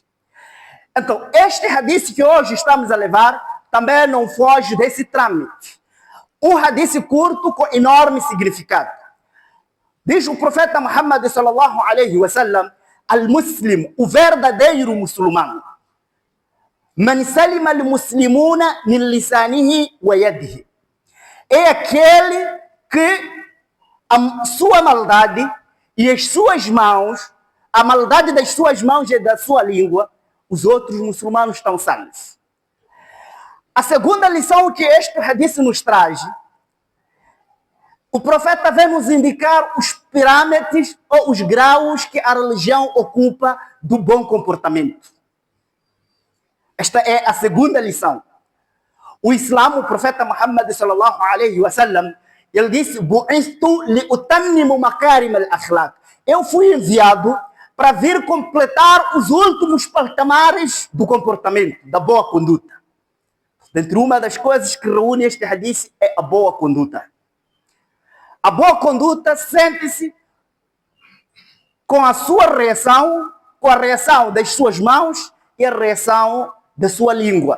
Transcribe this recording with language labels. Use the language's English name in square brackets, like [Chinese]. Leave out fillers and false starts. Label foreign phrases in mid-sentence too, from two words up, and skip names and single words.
[Portuguese] Então, este hadith que hoje estamos a levar também não foge desse trâmite. Um hadith curto com enorme significado. Diz o profeta Muhammad [Arabic] صلى الله عليه وسلم, [Portuguese] Al-Muslim, o verdadeiro muçulmano, [Arabic] من سلم المسلمون من لسانه ويده. [Portuguese] É aquele que a sua maldade e as suas mãos, a maldade das suas mãos e da sua língua, os outros muçulmanos estão salvos. A segunda lição que este hadith nos traz, o profeta vem nos indicar os parâmetros ou os graus que a religião ocupa do bom comportamento. Esta é a segunda lição. O Islã, o profeta Muhammad [Arabic] صلى الله عليه وسلم, [Portuguese] ele disse: [Arabic] "بعثت لأتمم مكارم الأخلاق." [Portuguese] Eu fui enviado para vir completar os últimos patamares do comportamento, da boa conduta. Dentre uma das coisas que reúne este hadith é a boa conduta. A boa conduta sente-se com a sua reação, com a reação das suas mãos e a reação da sua língua.